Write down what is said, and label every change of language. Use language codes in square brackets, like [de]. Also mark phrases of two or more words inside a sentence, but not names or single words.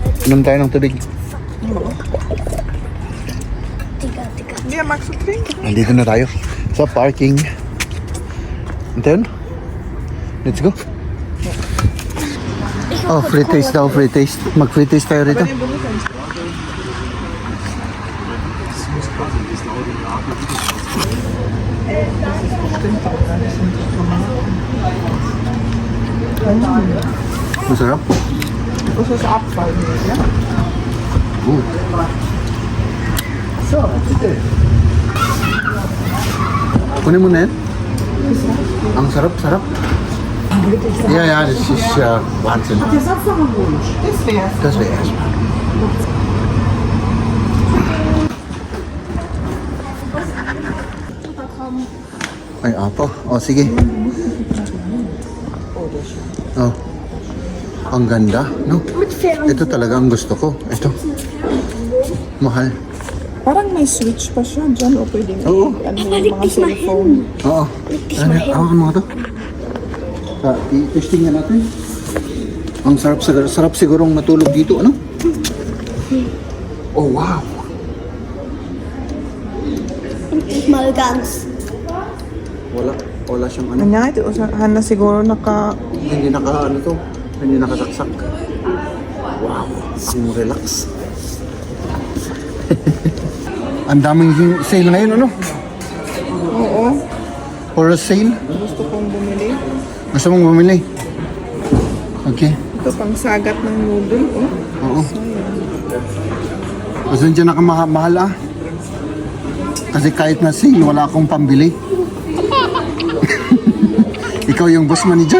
[tl] Inom tayo ng tubig. Tiga, tiga. Hindi, Max, drink. Nandito na tayo sa parking. [en] And then, let's go. Oh, free taste daw, free taste. [tl] Mag- [en] free taste [tl] tayo rito. Masarap. Gusto sa apple. Ooh. Kunin mo na yan. Ang sarap. [en] Yeah, this is Watson. This way. [de] Das wäre erstmal. [tl] Ay, apo. O, sige. Oh. Ang ganda, no? Ito talaga ang gusto ko. Ito. Mahal. Parang may switch pa siya dyan o pwedeng Oo. ano yung mga cellphone. Oo. Ano, hawakan mo nga to. I-testing na natin. Ang sarap sigurong matulog dito, ano? Oh, wow. [de] Ich mal ganz. [tl] Wala siyang ano. Kanya, ito usahan na siguro Hindi hindi nakasaksak. Wow, ang relax. Ang daming sale ngayon, ano? Oo. [en] For a sale? [tl] Gusto kong bumili. Gusto mong bumili? Okay. Ito pang sagat ng noodle, oh. Oo. Kasi dyan nakamahal ah. Kasi kahit na sale, wala akong pambili. Ikaw yung [en] boss manager.